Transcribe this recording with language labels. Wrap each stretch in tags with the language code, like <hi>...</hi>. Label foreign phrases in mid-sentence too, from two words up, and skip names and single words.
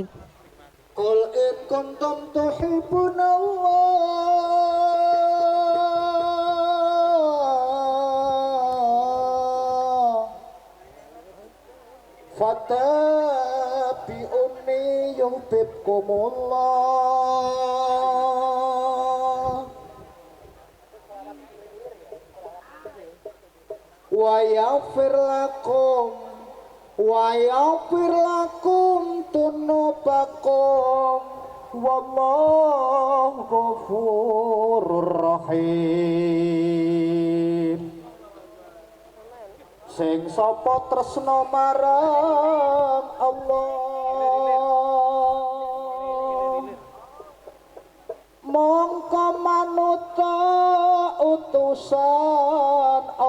<ar>قل إن كنتم تحبون الله فاتبعوني يحببكم الله ويغفر لكم ذنوبكم والله غفور رحيم</ar> <jv>sing sapa tresna marang Allah mongko manut utusan</jv>